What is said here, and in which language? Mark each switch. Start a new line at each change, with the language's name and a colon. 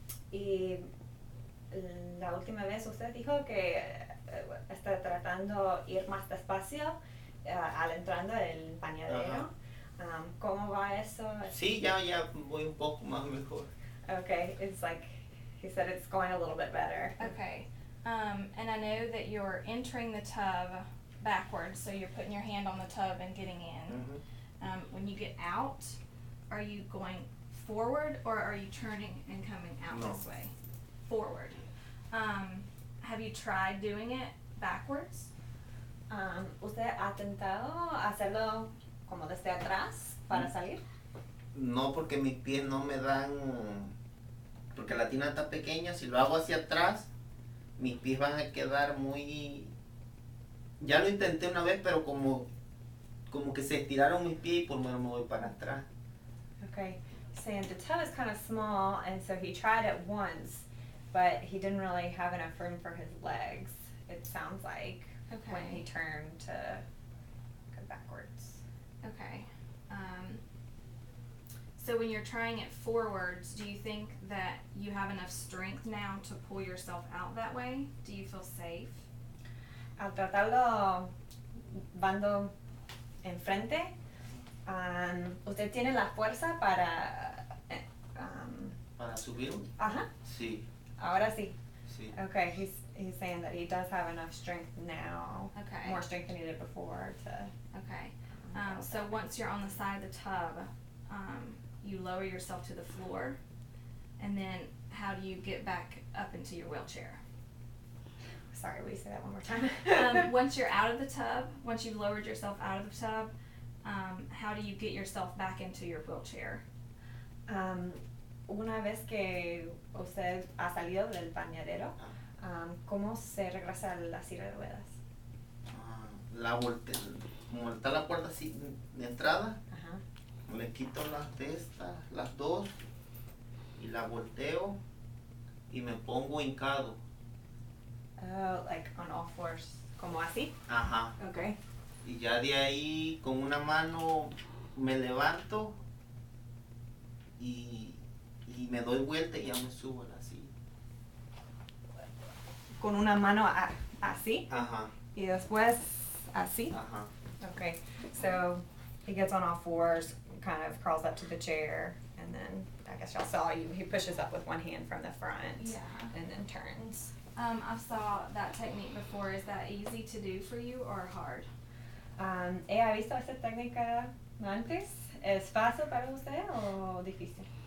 Spanish: Y la última vez usted dijo que está tratando ir más despacio al entrando el bañadero. ¿Cómo va eso? Sí, ya voy un poco más mejor.
English: Okay, it's like he said it's going a little bit better. Okay. And I know that you're entering the tub backwards, so you're putting your hand on the tub and getting in. When you get out, are you going forward or are you turning and coming out No. this way? Forward. Have you tried doing it backwards?
Spanish: ¿Usted ha tentado hacerlo como desde atrás para salir? No, porque mis pies no me dan, porque la tina está pequeña, si lo hago hacia atrás, mis pies van a quedar muy... Ya lo intenté una vez, pero como que se estiraron mis pies y por menos me voy para atrás.
English: Okay, saying the tub is kind of small, and so he tried it once, but he didn't really have enough room for his legs, it sounds like, when he Okay. turned to go backwards. Okay. So when you're trying it forwards, do you think that you have enough strength now to pull yourself out that way? Do you feel safe?
Spanish: Al tratarlo bando enfrente, ¿usted tiene la fuerza para... ¿Para subir? ajá, Sí, ahora sí. sí.
English: Okay, he's saying that he does have enough strength now, Okay. more strength than he did before to... Okay. So once you're on the side of the tub, you lower yourself to the floor, and then how do you get back up into your wheelchair? Sorry, will you say that one more time? Once you're out of the tub, once you've lowered yourself out of the tub, how do you get yourself back into your wheelchair?
Spanish: Una vez que usted ha salido del bañadero, ¿cómo se regresa a la silla de ruedas? La volteo, como está la puerta así de entrada, Ajá. le quito las de estas, las dos, y la volteo y me pongo hincado.
English: Oh, like on all fours,
Spanish: como así? Ajá.
English: Okay.
Spanish: Y ya de ahí con una mano me levanto y me doy vuelta y ya me subo a la silla. Con una mano así Ajá, y después así? ajá.
English: Okay, so he gets on all fours, kind of crawls up to the chair, and then I guess y'all saw he pushes up with one hand from the front and then turns. I saw that technique before. Is that easy to do for you or hard?
Spanish: ¿He visto esta técnica antes? ¿Es fácil para usted o difícil?